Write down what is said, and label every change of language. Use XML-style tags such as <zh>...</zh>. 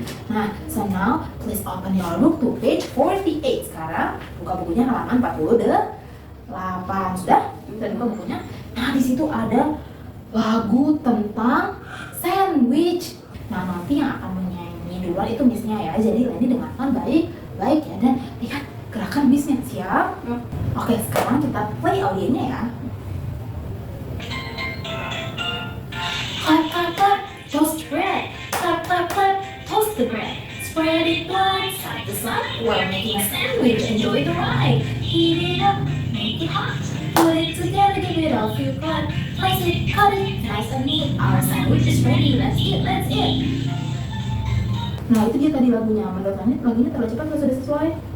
<en>Nah, so now please open your book to page 48.</en> <id>Sekarang buka bukunya halaman 48. Sudah? Sudah buka bukunya? Nah, di situ ada lagu tentang sandwich. Nah, nanti yang akan menyanyi duluan itu Miss-nya ya. Jadi Leni dengarkan baik-baik ya, dan lihat gerakan Miss-nya. Siap? Oke, sekarang kita play audionya ya.</id> <en>Clap, toast bread. Clap, toast the bread. Spread it wide, side to side. We're making a sandwich. Enjoy the ride. Heat it up, make it hot. Put it together, give it a few cut. Place it, cut it, nice and neat. Our sandwich is ready. Let's eat, let's eat.</en> <id>Nah itu dia tadi lagunya. Menurut Lanit lagunya terlalu cepat atau sudah sesuai?</id>